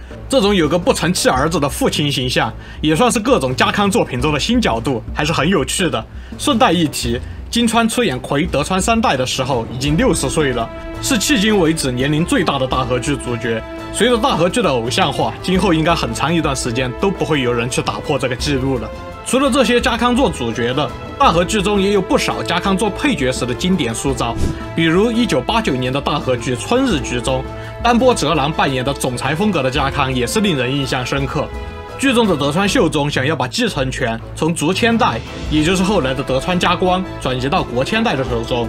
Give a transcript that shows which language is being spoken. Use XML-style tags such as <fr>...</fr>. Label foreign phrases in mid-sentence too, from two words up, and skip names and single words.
<zh>這種有個不成器兒子的父親形象，也算是各種家康作品中的新角度，還是很有趣的。順帶一提，金川出演葵德川三代的時候已經60歲了，是迄今為止年齡最大的大河劇主角。隨着大河剧的偶像化，今後應該很長一段時間都不會有人去打破這個記錄了。除了這些家康做主角的，大河劇中也有不少家康做配角時的經典塑造，比如1989年的大河劇《春日局》中，丹波哲郎扮演的總裁風格的家康也是令人印象深刻。劇中的德川秀忠想要把繼承權從竹千代，也就是後來的德川家光，轉移到國千代的手中。</zh>